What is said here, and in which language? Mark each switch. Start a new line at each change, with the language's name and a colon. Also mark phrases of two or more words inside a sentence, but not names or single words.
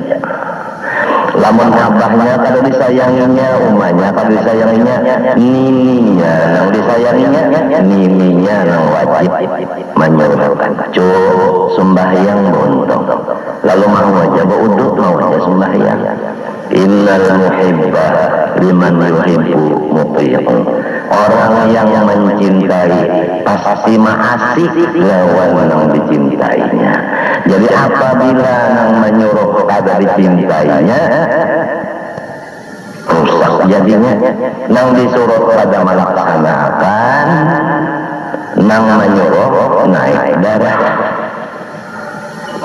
Banjar: Lamun abahnya kalau disayanginya umanya, kalau disayanginya nininya, nang disayanginya nininya nang wajib menyuruhkan sembahyang bontong. Lalu mau aja berwudu, mau aja sembahyang.
Arabic: Innal muhibba liman yuhibbu muti'un.
Banjar: Orang yang mencintai pasti asik lawan yang dicintainya. Jadi apabila yang menyuruh kada dicintainya, rusak jadinya. Yang disuruh pada melaksanakan, yang menyuruh naik darah.